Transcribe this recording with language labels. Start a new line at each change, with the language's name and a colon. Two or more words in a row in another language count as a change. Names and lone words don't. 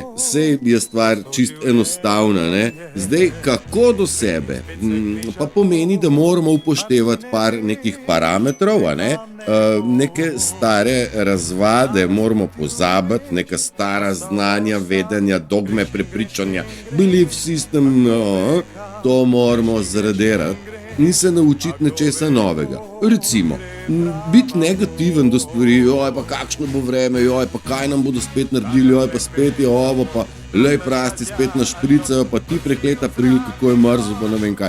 Slovenian: Sej je stvar čist enostavna, ne? Zdaj, kako do sebe? Pa pomeni, da moramo upoštevati par nekih parametrov, a ne? Neke stare razvade moramo pozabiti, neka stara znanja, vedenja, dogme, prepričanja,
English: belief system,
Slovenian: no, to moramo zradirati in se naučiti nečesa novega. Recimo, biti negativen do stvari, joj, pa kakšno bo vreme, joj, pa kaj nam bodo spet naredili, joj, pa spet je ovo, pa lej prasti spet našpricajo, pa ti prekleta pril, kako je mrzo, pa ne vem kaj.